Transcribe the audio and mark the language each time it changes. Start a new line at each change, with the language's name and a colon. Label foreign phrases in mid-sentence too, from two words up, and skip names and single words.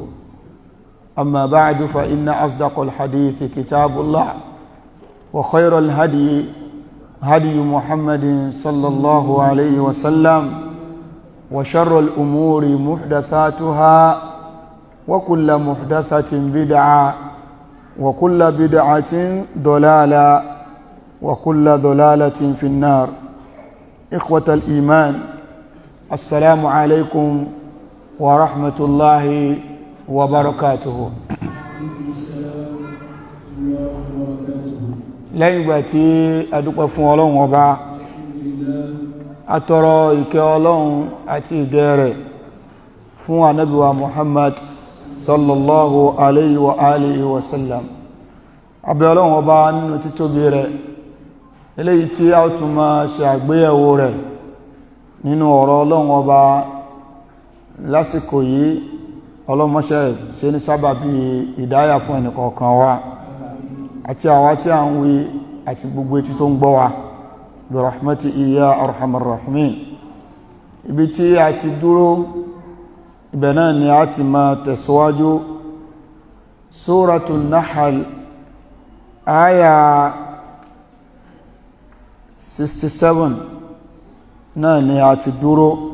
Arabic: أما بعد فإن أصدق الحديث كتاب الله وخير الهدي هدي محمد صلى الله عليه وسلم وشر الأمور محدثاتها وكل محدثة بدعة وكل بدعة ضلالة وكل ضلالة في النار. إخوة الإيمان، السلام عليكم ورحمة الله وبركاته.
Yoruba: lẹ́yìn ìgbà tí a dúpẹ́ fún Ọlọ́run Ọba, a tọrọ ìkẹ́ Ọlọ́run àti ìgẹ́ rẹ̀ fún Ànábì wa Muhammad
Arabic: صلى الله عليه وآله وسلم.
Yoruba: A bẹ̀ Ọlọ́run Ọba nínú títóbi rẹ̀, eléyìí tí a tún máa ṣe àgbéyẹ̀wò rẹ̀ nínú ọ̀rọ̀ Ọlọ́run Ọba lásìkò yìí, ọlọ́mọṣẹ́ ṣe ní sábàbí ìdáyà fún ẹnìkọ̀ọ̀kan wa àti àwa tí a ń wí àti gbogbo etí tó ń gbọ́ wa
Arabic: برحمتك يا أرحم الراحمين.
Yoruba: Ibi tí a ti dúró, ibẹ̀ náà ni a ti máa tẹ̀síwájú. Suratun Nahl aya 67 náà ni a ti dúró.